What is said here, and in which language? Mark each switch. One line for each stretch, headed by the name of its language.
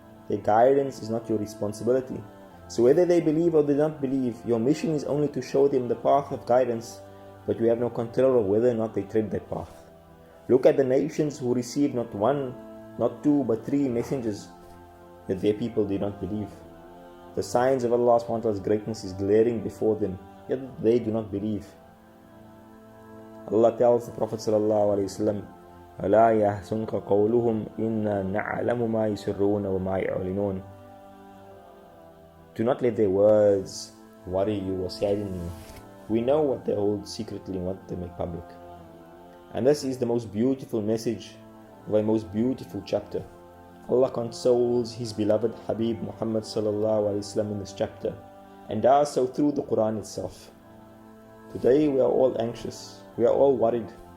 English: Their guidance is not your responsibility. So whether they believe or they don't believe, your mission is only to show them the path of guidance, but you have no control of whether or not they tread that path. Look at the nations who received not 1, not 2, but 3 messengers, that their people did not believe. The signs of Allah subhanahu wa ta'ala's greatness is glaring before them, yet they do not believe. Allah tells the Prophet
Arabic: sallallahu alaihi wasallam, أَلَا يَحْسُنْكَ قَوْلُهُمْ إِنَّا نَعْلَمُ مَا يُسِرُّونَ وَمَا يُعْلِنُونَ.
English: Do not let their words worry you or sadden you. We know what they hold secretly and what they make public. And this is the most beautiful message of a most beautiful chapter. Allah consoles His beloved Habib Muhammad sallallahu alaihi wasallam in this chapter, and does so through the Quran itself. Today we are all anxious, we are all worried,